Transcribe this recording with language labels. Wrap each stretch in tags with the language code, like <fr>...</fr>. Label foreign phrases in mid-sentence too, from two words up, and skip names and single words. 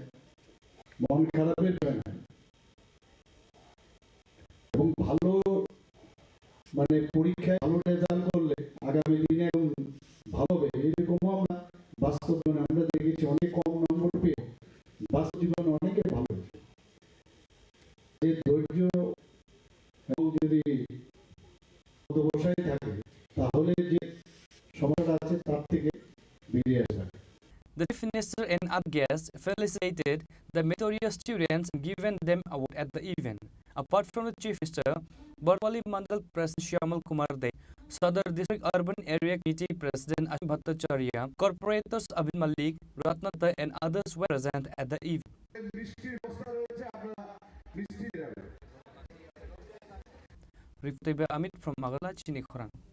<bn>মন খারাপের হয় না এবং ভালো মানে পরীক্ষায় ভালো রেজাল্ট করলে আগামী দিনে একদম ভালো হবে, এরকমও আমরা বাস্তব জীবনে আমরা দেখেছি। অনেক কম নম্বর পেয়ে বাস্তব জীবনে অনেকে ভালো হয়েছে। যে ধৈর্য এবং যদি অধ্যবসায় থাকে তাহলে যে সমস্যাটা আছে তার থেকে বেরিয়ে আসবে।</bn> <en>The Chief Minister and other guests felicitated the meritorious students and given them award at the event. Apart from the Chief Minister, Bordowali Mandal President Shyamal Kumar De, Sadar District Urban Area Committee President Ashim Bhattacharya, Corporators Abhin Malik, Ratnata and others were present at the event. Riftiba Amit from Magala, Chini Khorang.</en>